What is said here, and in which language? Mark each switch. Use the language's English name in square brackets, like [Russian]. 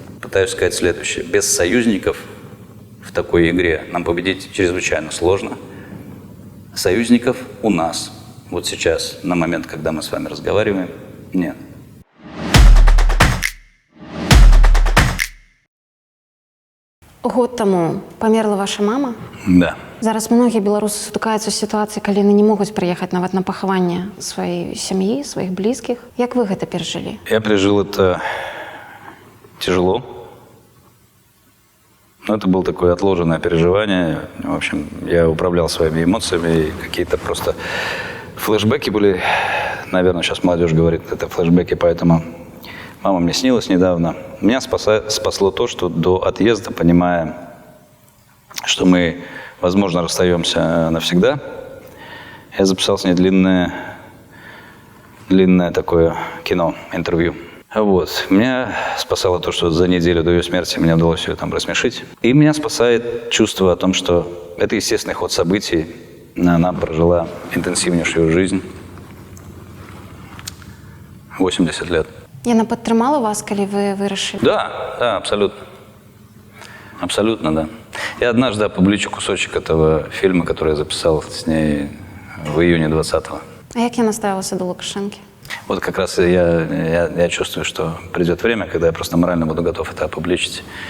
[Russian] Пытаюсь сказать следующее. Без союзников в такой игре нам победить чрезвычайно сложно. Союзников у нас вот сейчас, на момент, когда мы с вами разговариваем, нет. [Belarusian] Год таму памерла ваша мама. [Russian] Да. [Belarusian] Зараз многія беларусы сутыкаюцца з сітуацыяй, калі яны не могуць прыехаць нават на пахаванне сваёй сям'і, сваіх блізкіх. Як вы гэта перажылі? [Russian] Я пережил это тяжело. Но это было такое отложенное переживание. В общем, я управлял своими эмоциями, и какие-то просто флешбеки были. Наверное, сейчас молодежь говорит, это флешбеки, поэтому мама мне снилась недавно. Меня спасло то, что до отъезда, понимая, что мы, возможно, расстаемся навсегда, я записал с ней длинное такое кино, интервью. Вот. Меня спасало то, что за неделю до ее смерти мне удалось ее там рассмешить. И меня спасает чувство о том, что это естественный ход событий. Она прожила интенсивнейшую жизнь. 80 лет. [Belarusian] Яна падтрымала вас, калі вы вырашылі? [Russian] Да, абсолютно. Абсолютно, да. Я однажды опубличу кусочек этого фильма, который я записал с ней в июне 20-го. [Belarusian] А як яна ставілася до Лукашэнкі? [Russian] Вот как раз я чувствую, что придет время, когда я просто морально буду готов это опубличить.